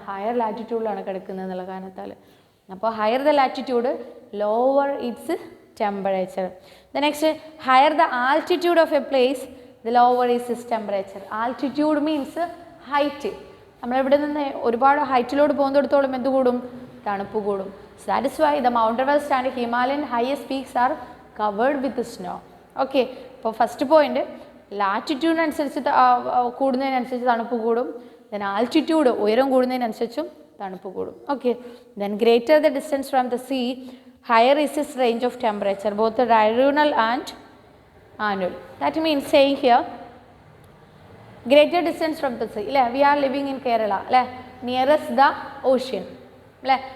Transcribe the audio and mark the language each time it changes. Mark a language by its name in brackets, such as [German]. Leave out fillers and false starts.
[Malayalam] Higher ലാറ്റിറ്റ്യൂഡിലാണ് കിടക്കുന്നത് എന്നുള്ള കാരണത്താൽ. അപ്പോൾ [English] Higher the latitude lower its temperature. The next, higher the altitude of a place the lower is is temperature. [Malayalam] Altitude means height. നമ്മളിവിടെ നിന്ന് ഒരുപാട് ഹൈറ്റിലോട്ട് പോകുന്നിടത്തോളം എന്ത് കൂടും? തണുപ്പ് കൂടും. [English] So that is why the Mount Everest and Himalayan highest peaks are covered with snow. [Malayalam] Okay, അപ്പോൾ first point ലാറ്റിറ്റ്യൂഡിനനുസരിച്ച് കൂടുന്നതിനനുസരിച്ച് തണുപ്പ് കൂടും. [English] then [Malayalam] ആൾട്ടിറ്റ്യൂഡ് ഉയരം കൂടുന്നതിനനുസരിച്ചും തണുപ്പ് കൂടും. [English] Okay, then greater the distance from the sea higher is is range of temperature both diurnal and annual. That means saying here greater distance from the sea. അല്ലേ, we are living in Kerala അല്ലേ, nearest the ocean അല്ലേ.